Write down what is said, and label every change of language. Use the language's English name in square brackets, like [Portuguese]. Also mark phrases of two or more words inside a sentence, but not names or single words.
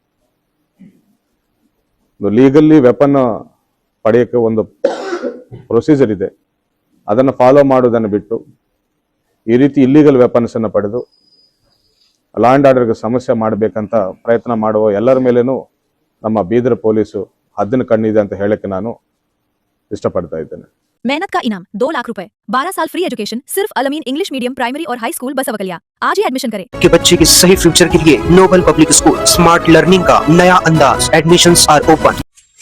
[English] legally weapon [Kannada] ಪಡೆಯೋಕ್ಕೆ ಒಂದು ಪ್ರೊಸೀಜರ್ ಇದೆ. ಅದನ್ನು ಫಾಲೋ ಮಾಡೋದನ್ನು ಬಿಟ್ಟು ಈ ರೀತಿ [English] illegal weapons [Kannada] ಅನ್ನು ಪಡೆದು [English] law and order [Kannada] ಸಮಸ್ಯೆ ಮಾಡಬೇಕಂತ ಪ್ರಯತ್ನ ಮಾಡುವ ಎಲ್ಲರ ಮೇಲೇನೂ ನಮ್ಮ ಬೀದರ್ ಪೊಲೀಸು ಹದ್ದಿನ ಕಣ್ಣಿದೆ ಅಂತ ಹೇಳಕ್ಕೆ ನಾನು ಇಷ್ಟಪಡ್ತಾ ಇದ್ದೇನೆ. [Hindi] मेहनत का इनाम 2 लाख रुपए, 12 साल [English] free education [Hindi] सिर्फ अलमीन इंग्लिश मीडियम प्राइमरी और हाई स्कूल बसवकलिया। आज ही एडमिशन करें। के बच्चे के सही फ्यूचर के लिए नोबल पब्लिक स्कूल [English] smart learning [Hindi] का नया अंदाज। [English] admissions are open.